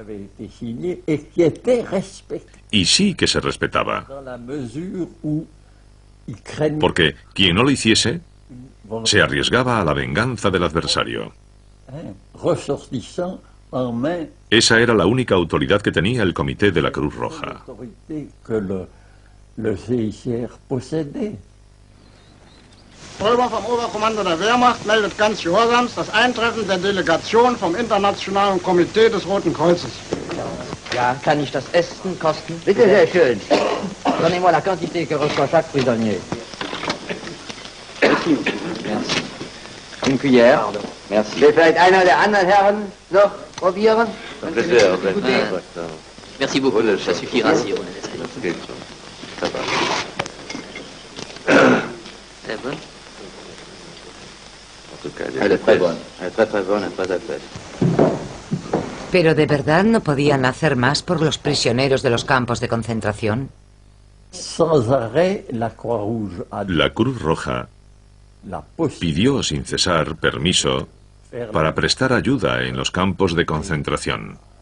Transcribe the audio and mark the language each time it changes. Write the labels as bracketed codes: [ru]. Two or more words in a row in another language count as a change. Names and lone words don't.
[es] Y sí que se respetaba. Porque quien no lo hiciese se arriesgaba a la venganza del adversario. Esa era la única autoridad que tenía el Comité de la Cruz Roja. [de] Pulver vom Oberkommando der Wehrmacht meldet ganz gehorsams das Eintreffen der Delegation vom Internationalen Komitee des Roten Kreuzes. Ja, kann ich das Essen kosten? Bitte, sehr schön. [fr] Donnez-moi la quantité que reçoit chaque prisonnier. Merci. Une cuillère. Merci. [de] Will vielleicht einer der anderen Herren noch probieren? [fr] Merci beaucoup. Ça suffira si on est Sehr bon. Elle est très bonne. Elle est très bonne, pas de peine. [es] ¿Pero de verdad no podían hacer más por los prisioneros de los campos de concentración? La Cruz Roja pidió sin cesar permiso para prestar ayuda en los campos de concentración.